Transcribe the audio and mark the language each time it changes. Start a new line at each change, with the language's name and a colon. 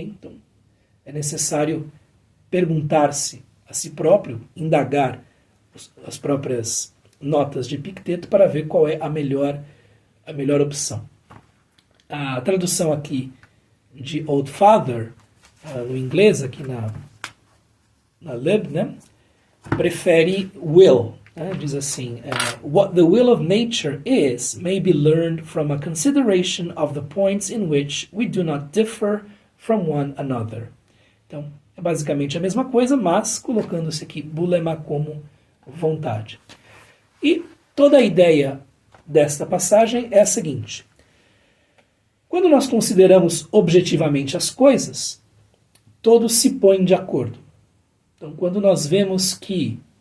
Portuguese: Então, é necessário perguntar-se a si próprio, indagar as próprias notas de Epicteto para ver qual é a melhor opção. A tradução aqui de Old Father, no inglês, aqui na Lib, né, prefere will. Diz assim,
English: what the will of nature is may be learned from a consideration of the points in which we do not differ from one another.
Portuguese: Então, é basicamente a mesma coisa, mas colocando-se aqui boulema como vontade. E toda a ideia desta passagem é a seguinte. Quando nós consideramos objetivamente as coisas, todos se põem de acordo. Então, quando nós vemos que